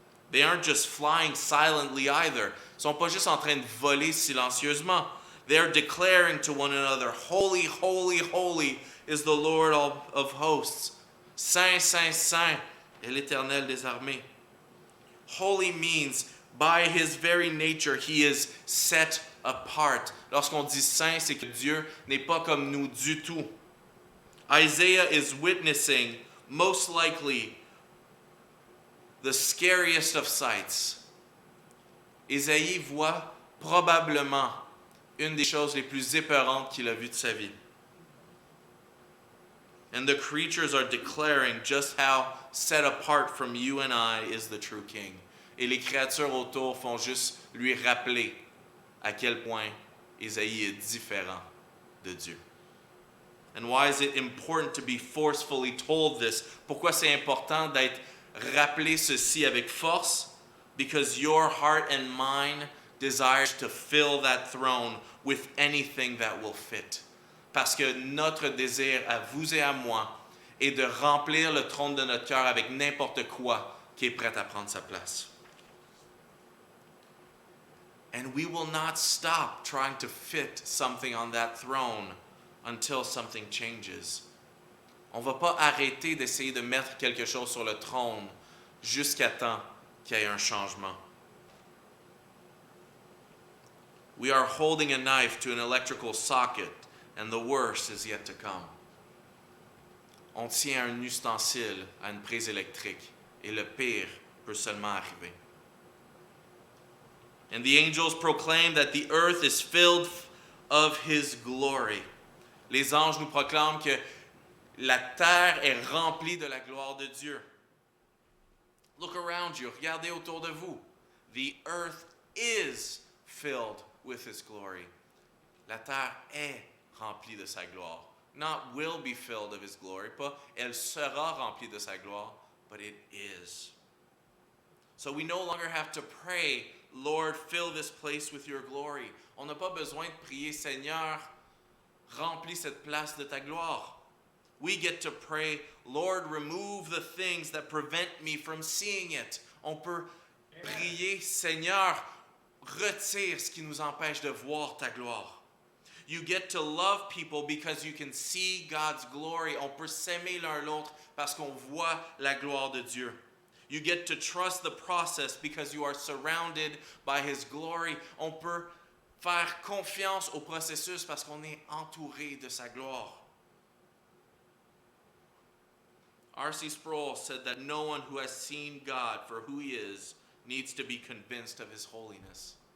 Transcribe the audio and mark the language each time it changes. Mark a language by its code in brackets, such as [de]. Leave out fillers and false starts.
[en] They aren't just flying silently either. [fr] Ils sont pas juste en train de voler silencieusement. [en] They're declaring to one another, Holy, holy, holy is the Lord of hosts. [fr] Saint, saint, saint est l'Éternel des armées. [en] Holy means, by his very nature, he is set apart. [fr] Lorsqu'on dit saint, c'est que Dieu n'est pas comme nous du tout. [en] Isaiah is witnessing, most likely, the scariest of sights. [fr] Isaïe voit probablement une des choses les plus épeurantes qu'il a vues de sa vie. [en] And the creatures are declaring just how set apart from you and I is the true king. [fr] Et les créatures autour font juste lui rappeler à quel point Isaïe est différent de Dieu. [en] And why is it important to be forcefully told this? [fr] Pourquoi c'est important d'être rappelé ceci avec force? [en] Because your heart and mind desires to fill that throne with anything that will fit. [fr] Parce que notre désir à vous et à moi est de remplir le trône de notre cœur avec n'importe quoi qui est prêt à prendre sa place. [en] And we will not stop trying to fit something on that throne until something changes. [fr] On ne va pas arrêter d'essayer de mettre quelque chose sur le trône jusqu'à temps qu'il y ait un changement. [en] We are holding a knife to an electrical socket, and the worst is yet to come. [fr] On tient un ustensile à une prise électrique, et le pire peut seulement arriver. [en] And the angels proclaim that the earth is filled of his glory. [fr] Les anges nous proclament que la terre est remplie de la gloire de Dieu. [en] Look around you, [fr] regardez autour de vous. [en] The earth is filled with his glory. [fr] La terre est remplie de sa gloire. [en] Not will be filled of his glory, [fr] pas elle sera remplie de sa gloire, [en] but it is. So we no longer have to pray, Lord, fill this place with your glory. [fr] On n'a pas besoin de prier, Seigneur, remplis cette place de ta gloire. [en] We get to pray, Lord, remove the things that prevent me from seeing it. [fr] On peut prier, Seigneur, retire ce qui nous empêche de voir ta gloire. [en] You get to love people because you can see God's glory. [fr] On peut s'aimer l'un l'autre parce qu'on voit la gloire de Dieu. [en] You get to trust the process because you are surrounded by his glory. [fr] On peut faire confiance au processus parce qu'on est entouré de sa gloire. [en] R.C. Sproul said that no one who has seen God for who he is needs to be convinced of his holiness.